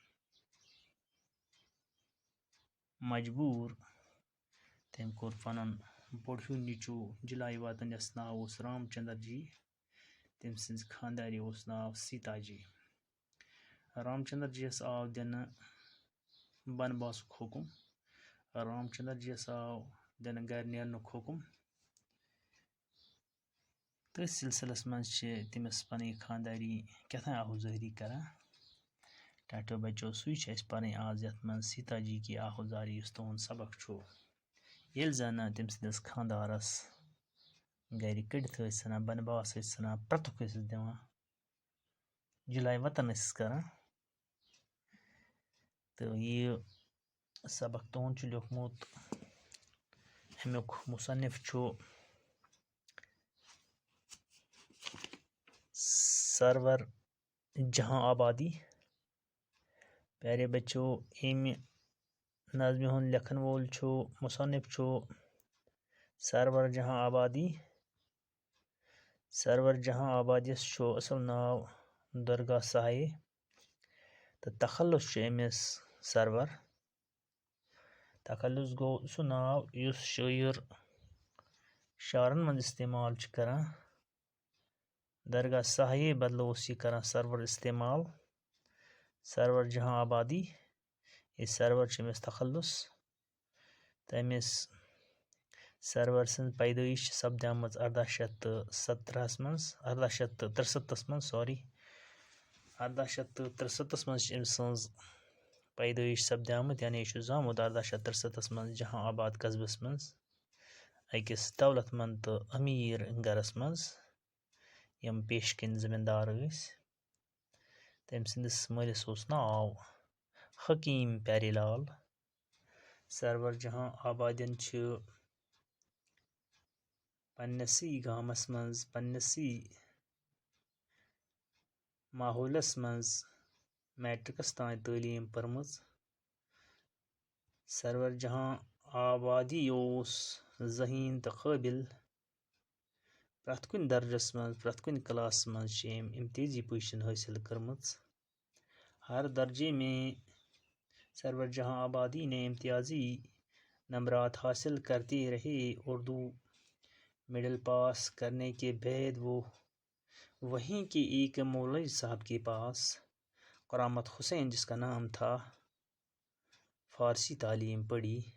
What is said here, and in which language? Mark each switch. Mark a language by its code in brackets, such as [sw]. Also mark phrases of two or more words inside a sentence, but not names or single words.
[ks] مجبوٗر تٔمۍ کوٚر پنُن بوٚڑ ہیوٗ نیٚچوٗ جلایہِ وطن یس ناو اوس رام چندر جی تٔمۍ سٕنٛزِ خاندارِ اوس ناو سیتا جی رام چندر جی یس آو دِنہٕ بنباسُک حکم رام چندر جی یس آو دِنہٕ گرِ نیرنُک حکم تٔتھۍ سلسلس منٛز چھِ تٔمِس پنٕنۍ خانداری کیٛاہ آہوزٲری کران ڈاکٹر بچو سُے چھِ اَسہِ پرٕنۍ آز یتھ منٛز سیتا جی کی آہوزاری یُس تُہُنٛد سبق چھُ ییٚلہِ زن تٔمۍ سٕنٛدِس خاندارس گرِ کٔڑِتھ ٲسۍ ژھٕنان بنباس ٲسۍ ژھٕنان پرٛتُک ٲسِس دِوان جلاے وطن ٲسِس کران تہٕ یہِ سبق تُہُنٛد چھُ لیوکھمُت امیُک مصنف چھُ سرور جہاں آبادی [ur] پیارے بچو [ks] امہِ نظمہِ ہُنٛد لیکھن وول چھُ مصنف چھُ سرور جہاں آبادی سرور جہاں آبادیس چھُ اصل ناو درگاہ ساحے تہٕ تخلُص چھُ أمِس سرور تخلُص گوٚو سُہ ناو یُس شٲعر شعرن منٛز استعمال چھُ کران درگاہ ساحے بدلہٕ اوس یہِ کران سرور استعمال سرور جہاں آبادی یہِ سرور چھُ أمِس تخلُص تہٕ أمِس سرور سٕنٛز پیدٲیش چھِ سپدیمٕژ 1863 منٛز 1863 منٛز 1863 منٛز چھِ أمۍ سٕنٛز پیدٲیش سپدیمٕژ یعنی یہِ چھُ زامُت 1863 منٛز جہاں آباد قصبس منٛز أکِس دولت منٛد تہٕ أمیٖر گرس منٛز یِم پیشہٕ کِنۍ زٔمیٖندار ٲسۍ تٔمۍ سٕنٛدِس مٲلِس اوس ناو حکیٖم پیاری لال سرور جہاں آبادین چھِ پننسٕے گامس منٛز پننسٕے ماحولس منٛز میٹرکس تام تعلیٖم پٔرمٕژ سرور جہاں آبادی اوس ذہیٖن تہٕ قٲبِل پرٛٮ۪تھ کُنہِ درجس منٛز پرٛٮ۪تھ کُنہِ کلاسس منٛز چھِ أمۍ امتیازی پوزیشن حٲصِل کٔرمٕژ [ur] ہر درجے میں سرور جہاں آبادی نے امتیازی نمبرات حاصل کرتے رہے اردو مڈل پاس کرنے کے بعد وہ وہیں کے ایک مولوی صاحب کے پاس کرامت حسین جس کا نام تھا فارسی تعلیم پڑھی